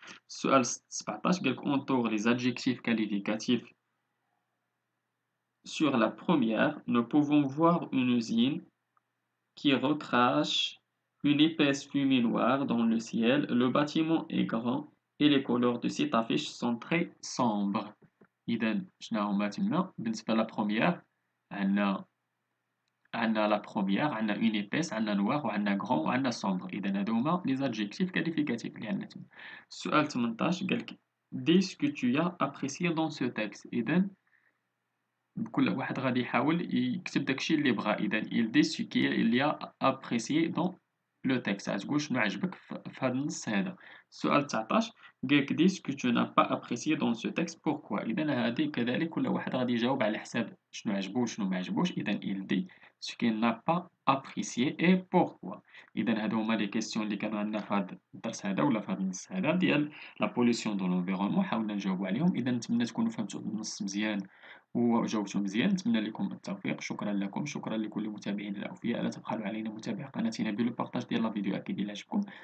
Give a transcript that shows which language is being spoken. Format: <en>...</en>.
<ar>السؤال 17 قالك</ar> <fr>entoure les adjectifs qualificatifs. Sur la première, nous pouvons voir une usine qui recrache une épaisse fumée noire dans le ciel. Le bâtiment est grand et les couleurs de cette affiche sont très sombres.</fr> <ar>إذا شنو هما تما بالنسبة للبروميير عندنا</ar> <fr>la première</fr> <ar>عندنا</ar> <fr>une épaisse</fr> <ar>عندنا noir وعندنا grand وعندنا sombre إذا هادو هما</ar> <fr>les adjectifs qualificatifs</fr> <ar>اللي عندنا تما. السؤال 18 قالك</ar> <fr>dis ce que tu as apprécié dans ce texte.</fr> <ar>إذا كل واحد غادي يحاول يكتب داكشي اللي بغا.</ar> <fr>إذا il dit ce qu'il a apprécié dans le texte.</fr> <ar>غتقول شنو عجبك في هاد النص هذا. السؤال 19 قالك</ar> <fr>dis ce que tu n'as pas apprécié dans ce texte pourquoi.</fr> <ar>إذا هادي كذلك كل واحد غادي يجاوب على حساب شنو عجبو وشنو ما عجبوش.</ar> <fr>إذا il dit ce qu'il n'a pas apprécié et pourquoi.</fr> <ar>إذا هادو هما</ar> <fr>لي كيسيون</fr> <ar>اللي كانوا عندنا في هاد الدرس هذا ولا في هاد النص هذا ديال</ar> <fr>لا بوليسيون دو لونفيرونمون.</fr> <ar>حاولنا نجاوبوا عليهم. إذا نتمنى تكونوا فهمتوا النص مزيان وجاوبتم مزيان. نتمنى لكم التوفيق. شكرا لكم. شكرا لكل متابعينا الاوفياء. لا تبخلوا علينا متابعه قناتنا بالبارطاج ديال لا فيديو اكيد الا عجبكم.</ar>